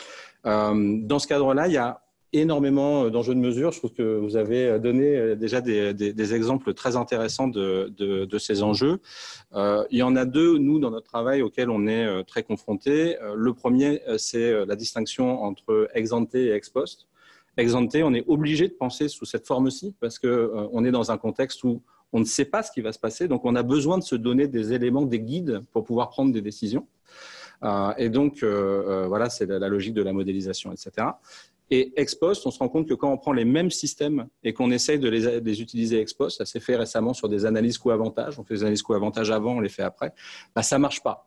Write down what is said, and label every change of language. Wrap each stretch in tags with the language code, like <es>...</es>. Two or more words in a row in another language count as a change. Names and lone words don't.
<fr>Dans ce cadre-là, il y a énormément d'enjeux de mesure. Je trouve que vous avez donné déjà des exemples très intéressants de ces enjeux. Il y en a deux, nous, dans notre travail, auxquels on est très confrontés. Le premier, c'est la distinction entre ex-ante et ex-post. Ex-ante, on est obligé de penser sous cette forme-ci parce qu'on est dans un contexte où on ne sait pas ce qui va se passer. Donc, on a besoin de se donner des éléments, des guides pour pouvoir prendre des décisions. Et donc, voilà, c'est la logique de la modélisation, etc. Et ex post, on se rend compte que quand on prend les mêmes systèmes et qu'on essaye de les utiliser ex post, ça s'est fait récemment sur des analyses coût-avantage, on fait des analyses coût-avantage avant, on les fait après, ça ne marche pas.</fr>